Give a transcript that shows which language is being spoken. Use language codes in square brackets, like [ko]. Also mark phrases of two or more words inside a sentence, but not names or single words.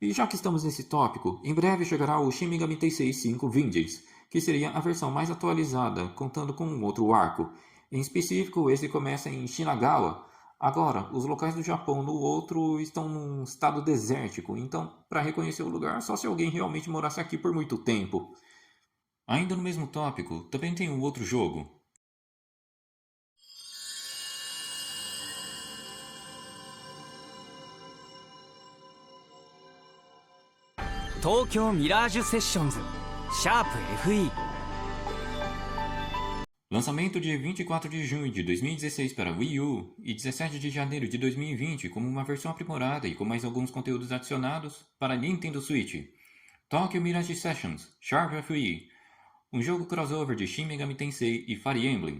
[pt] E já que estamos nesse tópico, em breve chegará o Shin Megami Tensei 5 Vengeance, que seria a versão mais atualizada, contando com um outro arco. Em específico, esse começa em Shinagawa. Agora, os locais do Japão no outro estão num estado desértico, então para reconhecer o lugar só se alguém realmente morasse aqui por muito tempo. Ainda no mesmo tópico, também tem um outro jogo. 東京ミラージュセッションズ #FE Lançamento de 24 de junho de 2016 para Wii U e 17 de janeiro de 2020 como uma versão aprimorada e com mais alguns conteúdos adicionados para Nintendo Switch. Tokyo Mirage Sessions #FE, um jogo crossover de Shin Megami Tensei e Fire Emblem.